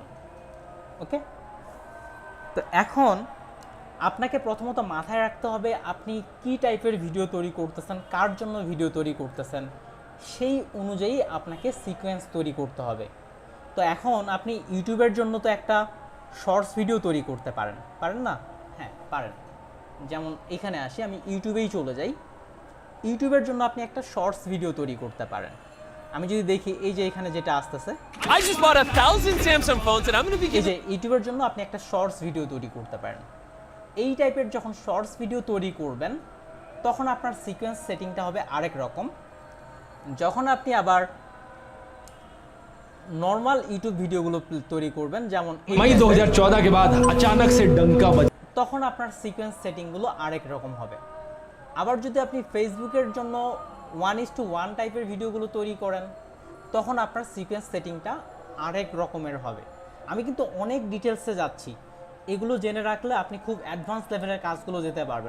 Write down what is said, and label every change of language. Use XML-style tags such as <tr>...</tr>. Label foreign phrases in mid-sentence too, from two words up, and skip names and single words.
<bn>ওকে, তো এখন আপনাকে প্রথমত মাথায় রাখতে হবে আপনি কি</bn> <en>type video</en> <bn>তৈরি করতেছেন, কার জন্য ভিডিও তৈরি করতেছেন, সেই অনুযায়ী আপনাকে সিকোয়েন্স তৈরি করতে হবে। তো এখন আপনি ইউটিউবের জন্য তো একটা</bn> <en>shorts video</en> <bn>তৈরি করতে পারেন, পারেন না? হ্যাঁ পারেন। যেমন এখানে আসি, আমি ইউটিউবেই চলে যাই। ইউটিউবের জন্য আপনি একটা</bn> <en>shorts video</en> <bn>তৈরি করতে পারেন। আমি যদি দেখি এই যে এখানে যেটা আসতেছে,</bn> <en>I just bought 1,000 Samsung phones and I'm going to be</en> <bn>এই যে ইউটিউবের জন্য আপনি একটা</bn> <en>shorts video</en> <bn>তৈরি করতে পারেন। এই টাইপের যখন</bn> <en>shorts video</en> <bn>তৈরি করবেন, তখন আপনার</bn> <en>sequence setting</en> <bn>হবে আরেক রকম। যখন আপনি আবার</bn> <en>normal YouTube videos</en> <bn>তৈরি করবেন, যেমন</bn> <hi>मई 2014 के बाद अचानक से डंका बजा।</hi> <bn>তখন আপনার</bn> <en>sequence settings</en> <bn>আরেক রকম হবে। আবার যদি আপনি ফেসবুকের জন্য 1:1</bn> <en>type videos</en> <bn>তৈরি করেন, তখন আপনার</bn> <en>sequence setting</en> <bn>আরেক রকমের হবে। আমি কিন্তু অনেক ডিটেলসে যাচ্ছি, এগুলো জেনে রাখলে আপনি খুব</bn> <en>advance level</en> <bn>কাজগুলো যেতে পারবেন।</bn>